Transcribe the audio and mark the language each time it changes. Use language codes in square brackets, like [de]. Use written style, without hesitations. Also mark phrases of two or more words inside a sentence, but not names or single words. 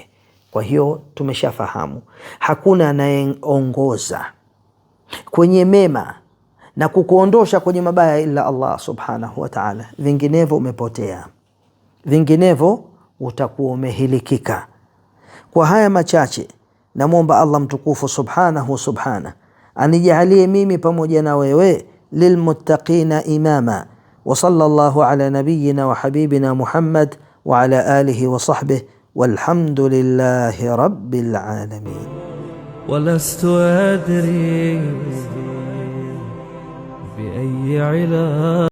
[sw] Kwa hiyo tumeshafahamu hakuna anayeongoza kwenye mema na kukuondosha kwenye mabaya ila Allah [ar] سبحانه وتعالى. [sw] Vinginevyo umepotea, vinginevyo utakuwa umehilikika. Kwa haya machache namwomba Allah mtukufu subhana anijalie mimi pamoja na wewe [ar] للمتقين إماما. وصلى الله على نبينا وحبيبنا محمد وعلى آله وصحبه والحمد لله رب العالمين. ولست أدري بأي علاج